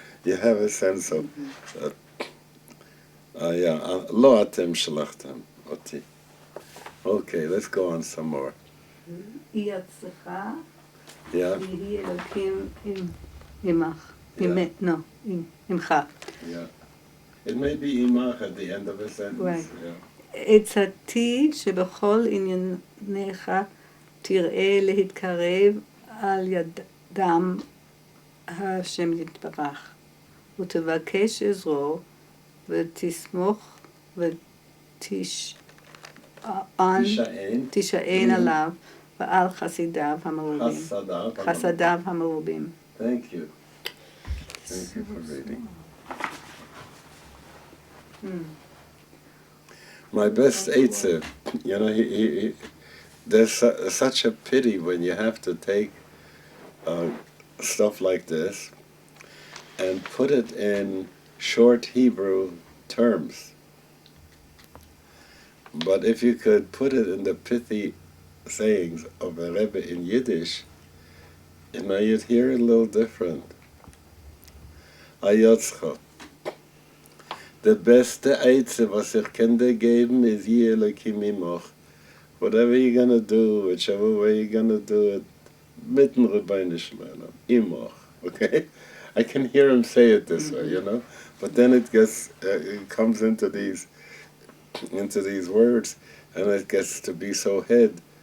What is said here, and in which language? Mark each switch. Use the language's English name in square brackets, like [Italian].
[English] You have a sense of, [Hebrew] lo atem shalachtem oti. [English] Okay, let's go on some more. [Hebrew] היא אצלך, [English] Yeah, [Hebrew] ויהי אלוקים עמך. עמך. [English] yeah. It may be imach at the end of a sentence. Right. Yeah. [Hebrew] עצתי שבכל ענייניך תראה להתקרב על ידם השם יתברך, ותבקש עזרו, ותסמוך תישען עליו ועל חסידיו המרובים. חסדיו המרובים. [English] Thank you. Thank you for reading. My best Eitzah, you know, there's such a pity when you have to take stuff like this and put it in short Hebrew terms. But if you could put it in the pithy sayings of a Rebbe in Yiddish, you know, you'd hear it a little different. [Hebrew] Ayotzcha. [Yiddish] The beste Eitzah was ich kann dir geben is Yi Elokim Imoch. [English] Whatever you're going to do, whichever way you're going to do it, mitten Rebbeinu Shlomo, Imoch. Okay? I can hear him say it this way, you know? But then it gets, it comes into these words, and it gets to be so head.